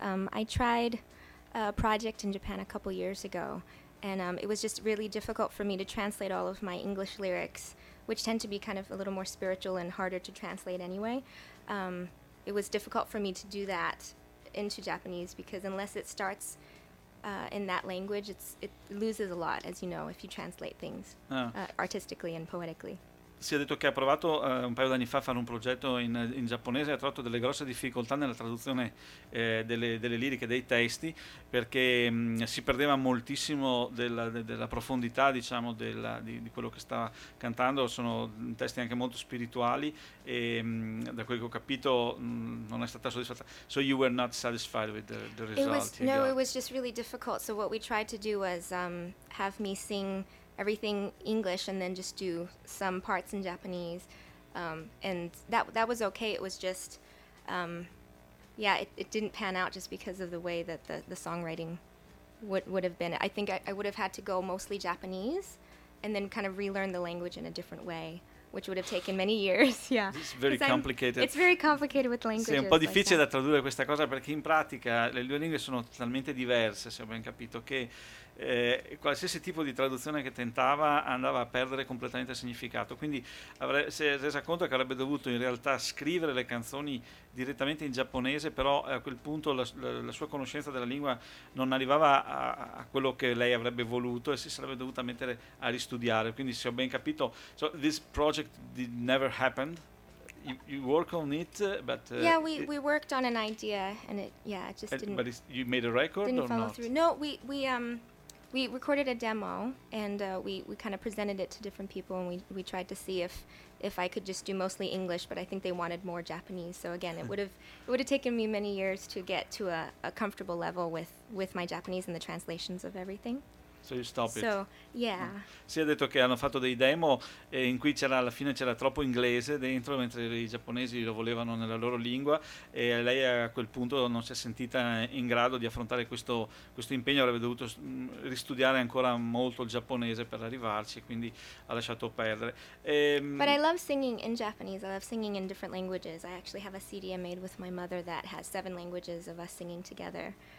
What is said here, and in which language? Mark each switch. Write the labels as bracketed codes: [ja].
[en] I tried a project in Japan a couple years ago, and it was just really difficult for me to translate all of my English lyrics, which tend to be kind of a little more spiritual and harder to translate anyway. It was difficult for me to do that into Japanese because unless it starts in that language, it loses a lot, as you know, if you translate things artistically and poetically. [it] Si è detto che ha provato un paio d'anni fa a fare un progetto in giapponese e ha trovato delle grosse difficoltà nella traduzione delle liriche, dei testi, perché si perdeva moltissimo della profondità, diciamo, di quello che stava cantando. Sono testi anche molto spirituali e da quel che ho capito non è stata soddisfatta. [en] So you were not satisfied with the result? It was just really difficult. So what we tried to do was have me sing everything English and then just do some parts in Japanese, and that was okay. It was just it didn't pan out just because of the way that the songwriting would have been. I think I would have had to go mostly Japanese and then kind of relearn the language in a different way, which would have taken many years. Yeah. It's very complicated. It's very complicated with languages. [it] Sì, è un po' difficile da tradurre questa cosa perché in pratica le due lingue sono talmente diverse, se ho ben capito, che qualsiasi tipo di traduzione che tentava andava a perdere completamente il significato. Quindi si è resa conto che avrebbe dovuto in realtà scrivere le canzoni direttamente in giapponese, però a quel punto la sua conoscenza della lingua non arrivava a quello che lei avrebbe voluto e si sarebbe dovuta mettere a ristudiare. Quindi, se ho ben capito, [en] so this project did never happened. You work on it, but we worked on an idea and it just didn't but you made a record didn't or follow not? Through. No, we recorded a demo and we kind of presented it to different people and we tried to see if I could just do mostly English, but I think they wanted more Japanese. So again, it would have taken me many years to get to a comfortable level with my Japanese and the translations of everything. So you stop it. So, yeah. [it] Si è detto che hanno fatto dei demo in cui alla fine c'era troppo inglese dentro, mentre i giapponesi lo volevano nella loro lingua, e lei a quel punto non si è sentita in grado di affrontare questo impegno, avrebbe dovuto ristudiare ancora molto il giapponese per arrivarci, quindi ha lasciato perdere. [en] But I love singing in Japanese, I love singing in different languages. I actually have a CD I made with my mother that has 7 languages of us singing together.